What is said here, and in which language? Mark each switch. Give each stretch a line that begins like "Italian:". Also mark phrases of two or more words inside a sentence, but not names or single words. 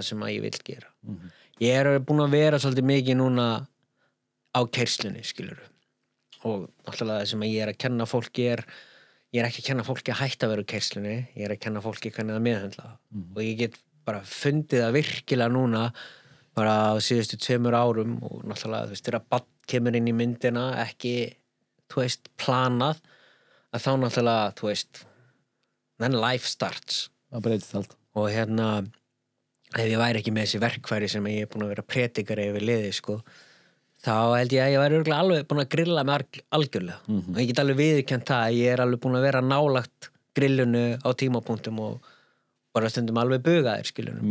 Icelandic: það sem að ég vil gera ég er búin að vera svolítið mikið núna á keyrslunni skilurðu og náttúrulega það sem ég er að kenna fólki ég er ekki að kenna fólki að hætta að vera á keyrslunni, ég er að kenna fólki hvernig að meðhöndla og ég get bara fundið það virkilega núna bara á síðustu 2 árum og náttúrulega þú veist, þegar barn kemur inn í myndina ekki, þú veist, planað að þá náttúrulega, þú veist
English: then life starts
Icelandic: það breytist allt og ef ég væri ekki með þessi verkfæri sem ég er búin að vera predikari yfir liði, sko þá held ég að ég væri örugglega alveg búin að grilla með algjörlega og ég get alveg viðurkennt það að ég er alveg búin að vera nálagt grillunu á tímapunktum og bara stundum alveg bugaðir skilurðu